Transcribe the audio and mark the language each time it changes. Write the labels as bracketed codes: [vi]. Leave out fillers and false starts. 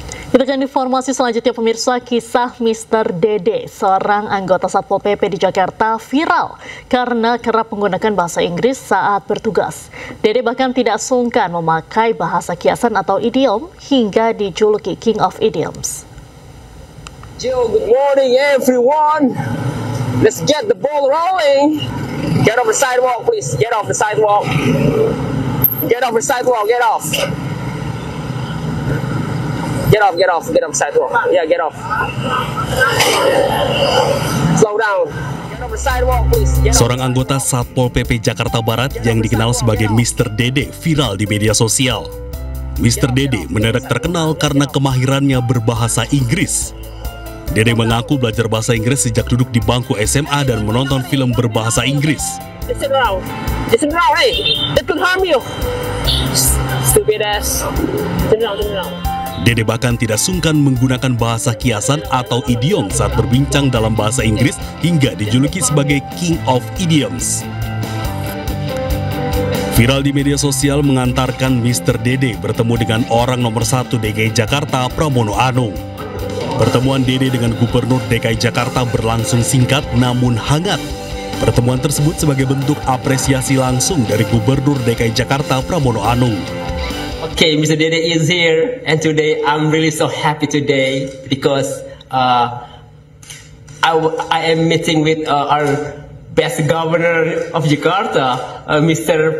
[id] Kita ke informasi selanjutnya, pemirsa. Kisah Mr. Dede, seorang anggota Satpol PP di Jakarta, viral karena kerap menggunakan bahasa Inggris saat bertugas. Dede bahkan tidak sungkan memakai bahasa kiasan atau idiom hingga dijuluki King of Idioms. [en] Jill, good morning everyone. Let's get the ball rolling. Get off the sidewalk, please. Get off the sidewalk. Get off the sidewalk, get off. Get off the sidewalk. Yeah, get off. Slow down. Get off the sidewalk, please. [id] Seorang anggota Satpol PP Jakarta Barat yang dikenal sebagai Mr. Dede viral di media sosial. Mr. Dede mendadak terkenal karena kemahirannya berbahasa Inggris. Dede mengaku belajar bahasa Inggris sejak duduk di bangku SMA dan menonton film berbahasa Inggris. [en] Listen around, hey, that could harm you. Stupid ass. Turn around. [id] Dede bahkan tidak sungkan menggunakan bahasa kiasan atau idiom saat berbincang dalam bahasa Inggris hingga dijuluki sebagai King of Idioms. Viral di media sosial mengantarkan Mr. Dede bertemu dengan orang nomor 1 DKI Jakarta, Pramono Anung. Pertemuan Dede dengan Gubernur DKI Jakarta berlangsung singkat namun hangat. Pertemuan tersebut sebagai bentuk apresiasi langsung dari Gubernur DKI Jakarta Pramono Anung. [en] Okay, Mr. Dede is here, and today I'm really so happy today because I am meeting with our best governor of Jakarta, Mr.